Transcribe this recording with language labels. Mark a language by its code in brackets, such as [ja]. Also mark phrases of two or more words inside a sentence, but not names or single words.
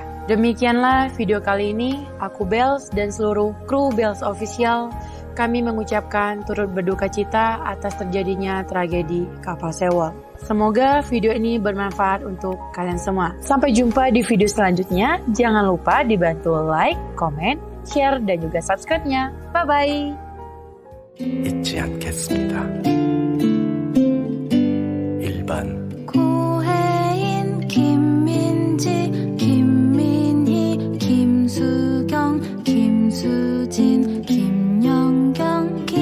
[id] Demikianlah video kali ini, aku Bells dan seluruh kru Bells Official, kami mengucapkan turut berduka cita atas terjadinya tragedi kapal Sewol. Semoga video ini bermanfaat untuk kalian semua. Sampai jumpa di video selanjutnya. Jangan lupa dibantu like, komen, share, dan juga subscribe-nya. Bye-bye. [ko] 잊지 않겠습니다. 1번 고혜인, 김민지, 김민희, 김수경, 김수진, 김영경,